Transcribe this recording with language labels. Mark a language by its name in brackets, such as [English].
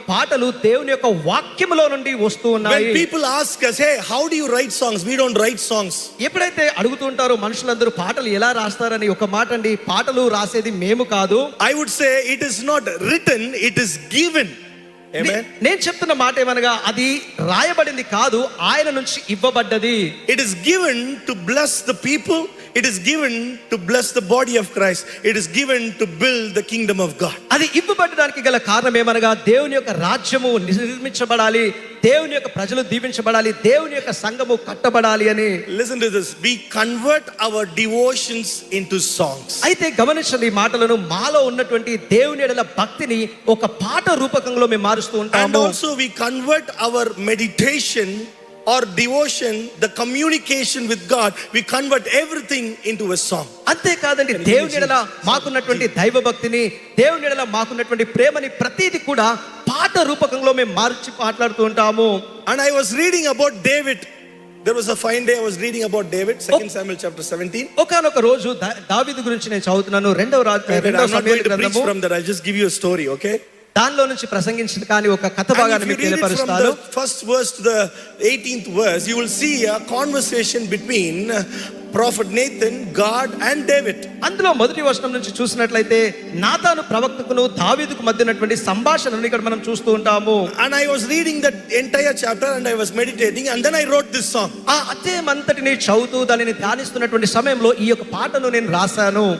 [Telugu] పాటలు దేవుని యొక్క వాక్యములో నుండి వస్తూ ఉన్నాయి. [English] When people ask us, hey, how do you write songs? We don't write songs. [Telugu] ఎప్పుడైతే అడుగుతుంటారో మనుషులందరూ పాటలు ఎలా రాస్తారని, ఒక మాట అండి, పాటలు రాసేది మేము కాదు. [English] I would say it is not written, it is given. Amen. [Telugu] నేను చెప్తున్న మాట ఏమనగా, అది రాయబడింది కాదు, ఆయన నుంచి ఇవ్వబడ్డది. [English] It is given to bless the people. It is given to bless the body of Christ. It is given to build the kingdom of God. [Telugu] అది ఇవ్వబడడానికి గల కారణం ఏమనగా, దేవుని యొక్క రాజ్యము నిర్మించబడాలి, దేవుని యొక్క ప్రజలు దీవించబడాలి, దేవుని యొక్క సంఘము కట్టబడాలి అని. [English] Listen to this. We convert our devotions into songs. [Telugu] అయితే గమనించండి ఈ మాటలను. మాలో ఉన్నటువంటి దేవుని యెడల భక్తిని ఒక పాట రూపకంలో మేము మారుస్తూ ఉంటాము. [English] And also we convert our meditation or devotion, the communication with God, we convert everything into a song. [Telugu] అంతే కాదండి, దేవుని యెడల మాకున్నటువంటి దైవ భక్తిని, దేవుని యెడల మాకున్నటువంటి ప్రేమని ప్రతిదీ కూడా పాట రూపకంలో మేము మార్చి మాట్లాడుతూ ఉంటాము. [English] And I was reading about David. There was a fine day I was reading about David, 2 Samuel chapter 17. [Telugu] ఒకానొక రోజు దావీదు గురించి నేను చదువుతున్నాను. రెండవ [English] I'm not [Telugu] Samuel [English] going to preach [Telugu] గ్రంథము. [English] from that. I'll just give you a story, okay? [Telugu] దానిలో నుంచి ప్రసంగించిన కానీ ఒక కథ భాగాన్ని మీకు తెలియపరుస్తాను. [English] From the first verse to the 18th verse, you will see a conversation between prophet Nathan, God and David. [Telugu] అందులో మొదటి వచనం నుంచి చూసినట్లయితే నాతాను ప్రవక్తకును దావీదుకు మధ్య ఉన్నటువంటి సంభాషణను ఇక్కడ మనం చూస్తూ ఉంటాము. [English] And I was reading that entire chapter and I was meditating and then I wrote this song. [Telugu] ఆ అధ్యాయం అంతటిని చదువుతూ దానిని ధ్యానిస్తున్నటువంటి సమయంలో ఈ యొక్క పాటను నేను రాశాను.